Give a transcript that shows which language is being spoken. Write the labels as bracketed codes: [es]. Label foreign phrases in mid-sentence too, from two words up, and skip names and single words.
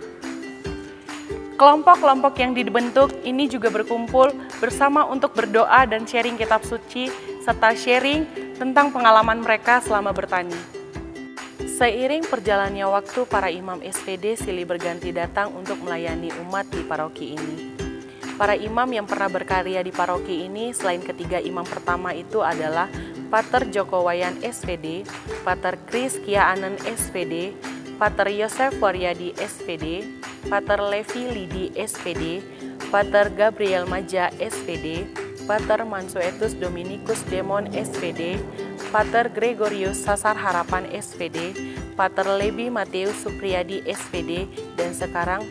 [id] Kelompok-kelompok yang dibentuk ini juga berkumpul bersama untuk berdoa dan sharing kitab suci, serta sharing tentang pengalaman mereka selama bertani. Seiring perjalannya waktu, para imam SPD silih berganti datang untuk melayani umat di paroki ini. Para imam yang pernah berkarya di paroki ini selain ketiga imam pertama itu adalah Pater Joko Wayan SPD, Pater Kris Kiaanen SPD, Pater Yosef Waryadi SPD, Pater Levi Lidi SPD, Pater Gabriel Maja SPD, Pater Mansuetus Dominikus Demon SPD, Pater Gregorius Sasar Harapan SPD, Pater Lebi Mateus Supriyadi SPD, dan sekarang